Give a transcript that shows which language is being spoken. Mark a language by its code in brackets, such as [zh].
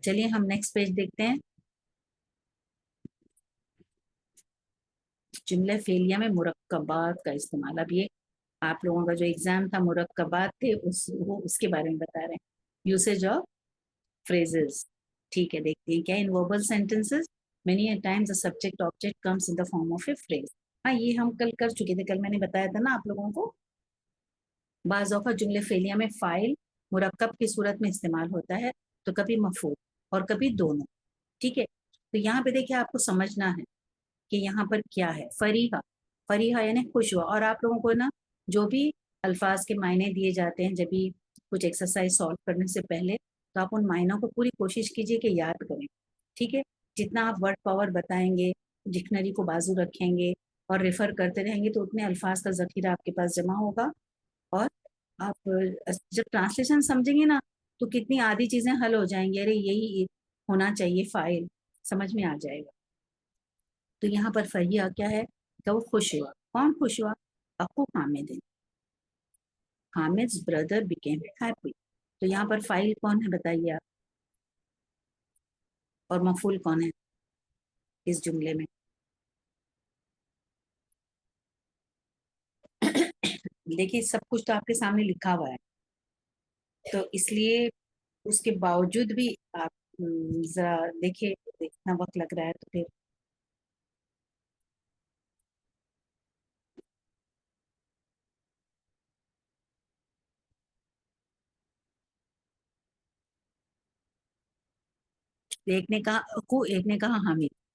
[ur] چلیے ہم next page دیکھتے ہیں. جملہ فعلیہ میں مرکبات کا استعمال. اب یہ آپ لوگوں کا جو ایگزام تھا مرکبات تھے، اس کے بارے میں بتا رہے ہیں. [en] Usage of phrases. [ur] ٹھیک ہے. دیکھتے ہیں کیا ان [en] verbal sentences many a times the subject object comes in the form of a phrase. [ur] ہاں یہ ہم کل کر چکے تھے. کل میں نے بتایا تھا نا آپ لوگوں کو، بعض اوقات جملے فعلیہ میں فاعل مرکب کی صورت میں استعمال ہوتا ہے، تو کبھی مفعول اور کبھی دونوں. ٹھیک ہے. تو یہاں پہ دیکھیں آپ کو سمجھنا ہے کہ یہاں پر کیا ہے. فریحہ، فریحہ یعنی خوش ہوا. اور آپ لوگوں کو نا جو بھی الفاظ کے معنی دیے جاتے ہیں جب بھی کچھ ایکسرسائز سالو کرنے سے پہلے، تو آپ ان معنوں کو پوری کوشش کیجئے کہ یاد کریں. ٹھیک ہے. جتنا آپ ورڈ پاور بتائیں گے، ڈکشنری کو بازو رکھیں گے اور ریفر کرتے رہیں گے، تو اتنے الفاظ کا ذخیرہ آپ کے پاس جمع ہوگا. اور آپ جب ٹرانسلیشن سمجھیں گے نا تو کتنی آدھی چیزیں حل ہو جائیں گی. ارے یہی ہونا چاہیے فاعل، سمجھ میں آ جائے گا. تو یہاں پر فریحہ کیا ہے کہ وہ خوش ہوا. کون خوش ہوا؟ اخو حامد. [en] Hamid's brother became happy. [ur] تو یہاں پر فاعل کون ہے بتائیے آپ، اور مفعول کون ہے اس جملے میں؟ دیکھیے سب کچھ تو آپ کے سامنے لکھا ہوا ہے، تو اس لیے اس کے باوجود بھی آپ ذرا دیکھیے، اتنا وقت لگ رہا ہے تو پھر ایک نے کہا اخو، ایک نے کہا حامد.